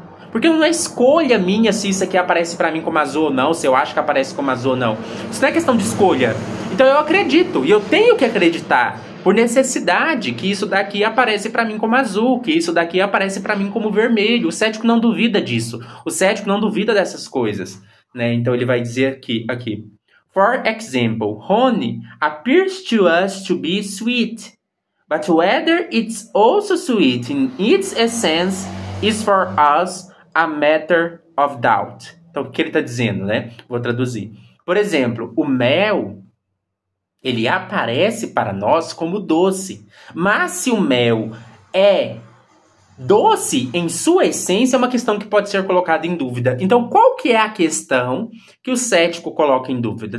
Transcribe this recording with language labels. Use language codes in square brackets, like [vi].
[pt] Porque não é escolha minha se isso aqui aparece para mim como azul ou não, se eu acho que aparece como azul ou não. Isso não é questão de escolha. Então eu acredito, e eu tenho que acreditar, por necessidade, que isso daqui aparece para mim como azul, que isso daqui aparece para mim como vermelho. O cético não duvida disso. O cético não duvida dessas coisas, né? Então ele vai dizer aqui. [en] For example, honey appears to us to be sweet, but whether it's also sweet in its essence is for us a matter of doubt. [pt] Então o que ele está dizendo, né? Vou traduzir. Por exemplo, o mel... ele aparece para nós como doce. Mas se o mel é Doce, em sua essência, é uma questão que pode ser colocada em dúvida. Então, qual que é a questão que o cético coloca em dúvida?